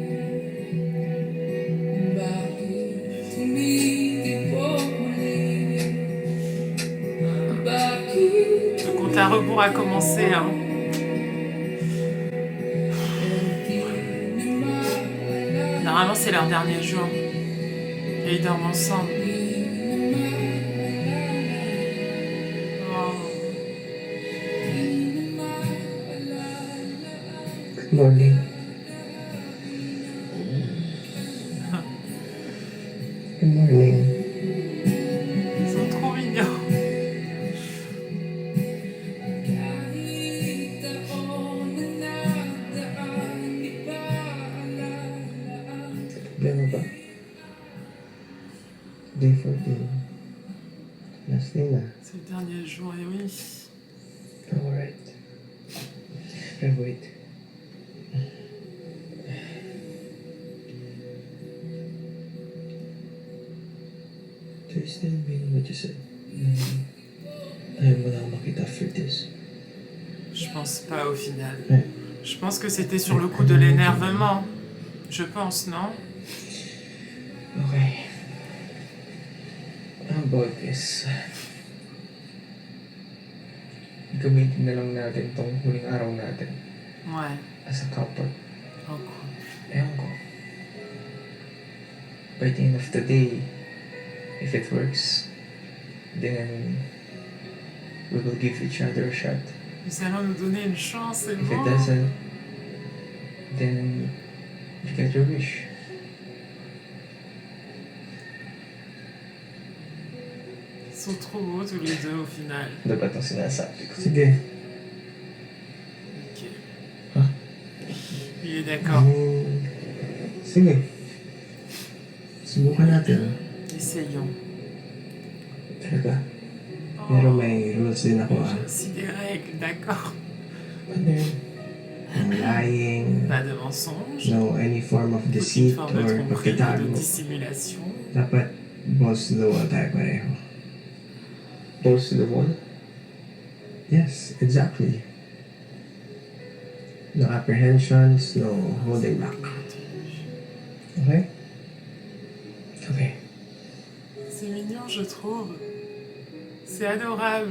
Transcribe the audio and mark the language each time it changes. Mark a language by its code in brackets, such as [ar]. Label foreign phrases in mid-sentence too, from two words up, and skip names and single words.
[fr] Le compte à rebours a commencé, hein. Normalement, c'est leur dernier jour. Et ils dorment ensemble. Oh. [en] Good morning. Good morning. [fr] Ils sont trop mignons. [tl] Problema ba? [en] Day 14. Last day na. [fr] C'est le dernier jour, et oui. [en] Alright. But wait. Do you still mean what you said? [tl] Ayaw mo na ako makita [en] after this. [fr] Je pense pas au final. Ouais. Je pense que c'était sur le coup de l'énervement. Je pense, non? [en] Okay. How about this? [tl] Gamitin na lang natin tong huling araw natin [fr] Ouais. [en] as a couple. Oh, cool. [tl] Ewan ko. [en] By the end of the day, if it works, then we will give each other a shot. [fr] Nous allons nous donner une chance, c'est [en] If it [fr] bon. [en] doesn't, then you get your wish. [fr] Ils sont trop beaux tous les deux au final. [tl] Ano ba itong sinasabi ko? Sige. [en] Ok. Huh? [fr] Il est d'accord. [tl] Sige. Subukan natin. [fr] Essayons. [tl] Talaga. Oh, Pero may rules din ako [fr] j'ai aussi des règles, d'accord. [tl] Ano yun? [en] No lying, [fr] Pas de mensonge. [en] no any form of [fr] Aucune [en] deceit [fr] forme de [en] or [fr] tromperie, de [tl] pagkatago. [fr] dissimulation. [tl] Dapat [en] balls to the wall [tl] tayo pareho. [en] Balls to the wall? Yes, exactly. No apprehensions, no holding back. Okay? Okay. [fr] C'est mignon, je trouve. C'est adorable.